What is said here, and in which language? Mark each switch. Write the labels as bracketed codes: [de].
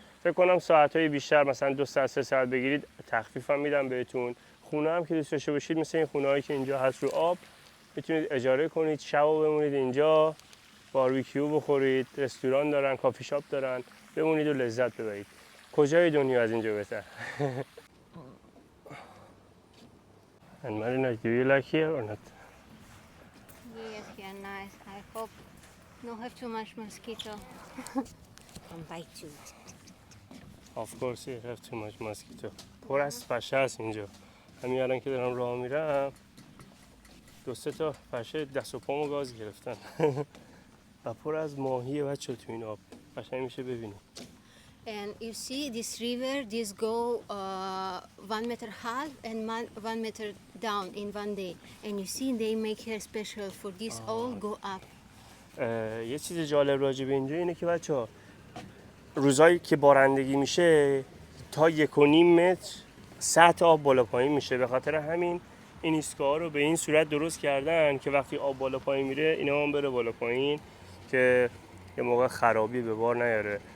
[fa] فکر کنم ساعت‌های بیشتر مثلا 2 ساعت 3 ساعت بگیرید تخفیف هم میدم بهتون. خونه هم که دوست داشته باشید مثل این خونه‌هایی که اینجا هست رو آب میتونید اجاره کنید، شب بمونید اینجا، باربیکیو بخورید، رستوران دارن، کافی شاپ دارن، بمونید و لذت ببرید. کجای دنیا از اینجا بهتر؟ [en] And Marina, do you like here or not? Yes, yeah, nice. I hope not have too much mosquito. Can bite you. Of course you have too much mosquito. [fa] پر از پشه هست اینجا. همین الان که دارم راه میرم 2-3 تا پشه دست و پامو گاز گرفتن. و پر از ماهیه بچه تو این آب. قشنگ میشه ببینید. [en] And you see this river, this go 1 meter high and 1 meter down in one day. And you see they make here special for this all go up. [fa] یه چیز جالب راجع به اینجا اینه که بچه‌ها روزایی که بارندگی میشه تا 1.5 متر سطح آب بالا پایین میشه. به خاطر همین این ایستگاه رو به این صورت درست کردن که وقتی آب بالا پایین میره اینا هم بره بالا پایین که یه موقع خرابی به بار نیاره.